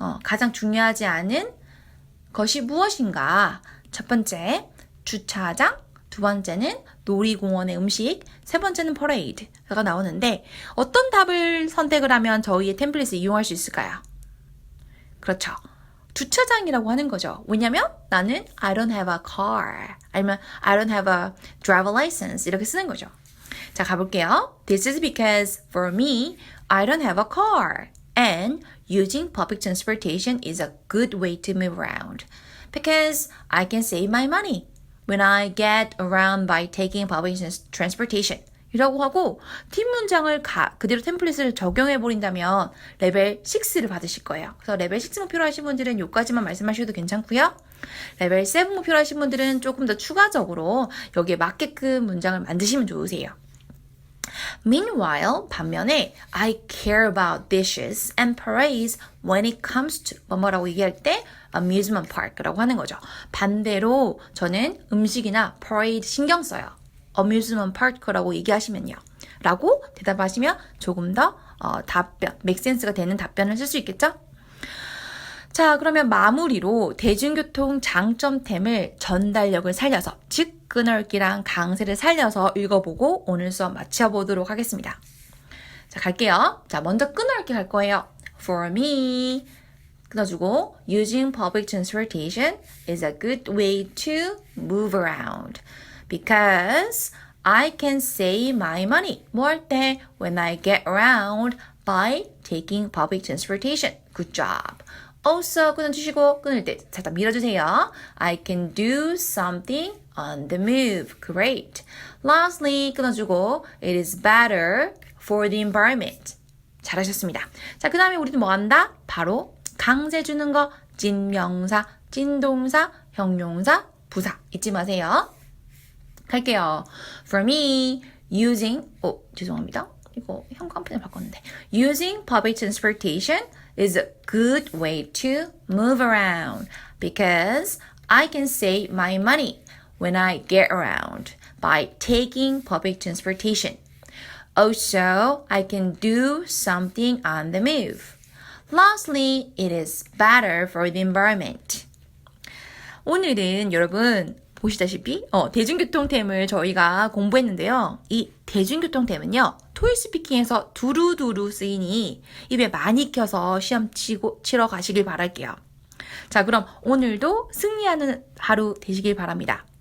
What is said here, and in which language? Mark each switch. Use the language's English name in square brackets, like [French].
[Korean] 가장 중요하지 않은 것이 무엇인가? 첫 번째, 주차장. 두 번째는 놀이공원의 음식. 세 번째는 parade가 나오는데 어떤 답을 선택을 하면 저희의 템플릿을 이용할 수 있을까요? 그렇죠. 주차장이라고 하는 거죠. 왜냐면 나는 [English] I don't have a car. [Korean] 아니면 [English] I don't have a driver license. [Korean] 이렇게 쓰는 거죠. 자, 가볼게요. [English] This is because for me, I don't have a car. And using public transportation is a good way to move around. Because I can save my money when I get around by taking public transportation. [Korean] 이라고 하고 뒷 문장을 그대로 템플릿을 적용해버린다면 레벨 6를 받으실 거예요. 그래서 레벨 6 목표로 하신 분들은 요까지만 말씀하셔도 괜찮고요. 레벨 7 목표로 하신 분들은 조금 더 추가적으로 여기에 맞게끔 문장을 만드시면 좋으세요. [English] Meanwhile, [Korean] 반면에 [English] I care about dishes and parades when it comes to [Korean] 뭐라고 얘기할 때 [English] amusement park라고 [Korean] 하는 거죠. 반대로 저는 음식이나 parade 신경 써요. amusement park라고 얘기하시면요. 라고 대답하시면 조금 더 답변, 맥센스가 되는 답변을 쓸 수 있겠죠? 자, 그러면 마무리로 대중교통 장점템을 전달력을 살려서, 즉 끊어읽기랑 강세를 살려서 읽어보고 오늘 수업 마쳐보도록 하겠습니다. 자, 갈게요. 자, 먼저 끊어읽기 갈 거예요. [English] For me, [Korean] 끊어주고 [English] using public transportation is a good way to move around. Because I can save my money. [Korean] 뭐 할 때? [English] When I get around by taking public transportation. Good job. [Korean] Also 끊어주시고 끊을 때 살짝 밀어주세요. [English] I can do something on the move. Great. Lastly [Korean] 끊어주고 [English] It is better for the environment. [Korean] 잘하셨습니다. 자, 그 다음에 우리는 뭐 한다? 바로 강세 주는 거. 찐명사, 찐동사, 형용사, 부사. 잊지 마세요. 갈게요. [English] For me, using, [Korean] 죄송합니다. 이거 형광펜을 바꿨는데. [English] Using public transportation is a good way to move around because I can save my money when I get around by taking public transportation. Also, I can do something on the move. Lastly, it is better for the environment. [Korean] 오늘은 여러분 보시다시피 대중교통템을 저희가 공부했는데요. 이 대중교통템은요. 토익 스피킹에서 두루두루 쓰이니 입에 많이 껴서 시험 치러 가시길 바랄게요. 자, 그럼 오늘도 승리하는 하루 되시길 바랍니다.